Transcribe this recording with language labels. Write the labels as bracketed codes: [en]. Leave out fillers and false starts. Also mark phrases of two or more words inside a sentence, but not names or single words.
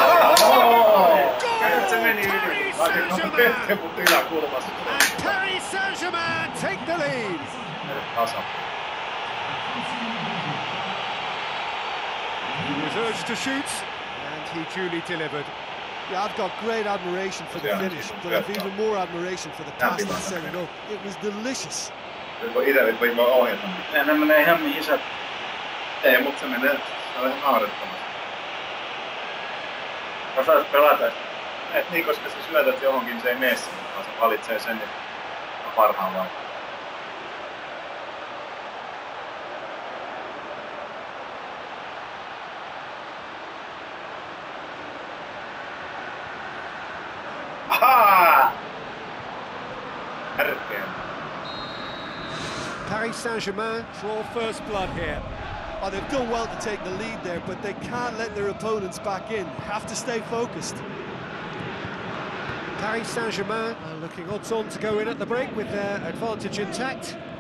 [en] And Paris Saint-Germain take the lead. He was urged to shoot, and he duly delivered. Yeah, I've got great admiration for the finish, but I've even more admiration for the pass that set it up. It was delicious. [fi] Ne menee ihan mihin sä... Ei, mutta se menee naurettavasti. Osais pelata. Et niin, koska sä syötät johonkin, se ei mene sinne, vaan se valitsee sen parhaan vaihtoehton. Ahaa! Tärkeä. [en] Paris Saint-Germain draw first blood here. Oh, they've done well to take the lead there, but they can't let their opponents back in. Have to stay focused. Paris Saint-Germain are looking odds on to go in at the break with their advantage intact.